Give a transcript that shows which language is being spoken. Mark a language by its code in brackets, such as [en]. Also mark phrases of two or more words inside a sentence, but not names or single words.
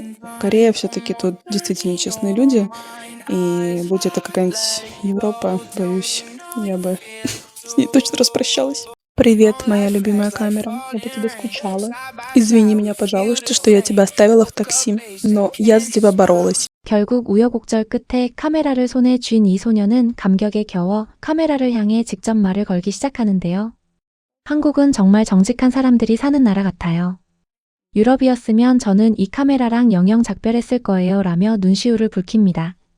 [ru] Корея все-таки тут действительно честные люди. И будь это какая-нибудь Европа, боюсь, я бы с ней точно распрощалась. Привет, моя любимая камера. Я по тебе скучала. Извини меня, пожалуйста, что я тебя оставила в такси. Но я за тебя боролась. [ko] 결국 우여곡절 끝에 카메라를 손에 쥔 이 소녀는 감격에 겨워 카메라를 향해 직접 말을 걸기 시작하는데요. 한국은 정말 정직한 사람들이 사는 나라 같아요. 유럽이었으면 저는 이 카메라랑 영영 작별했을 거예요 라며 눈시울을 붉힙니다.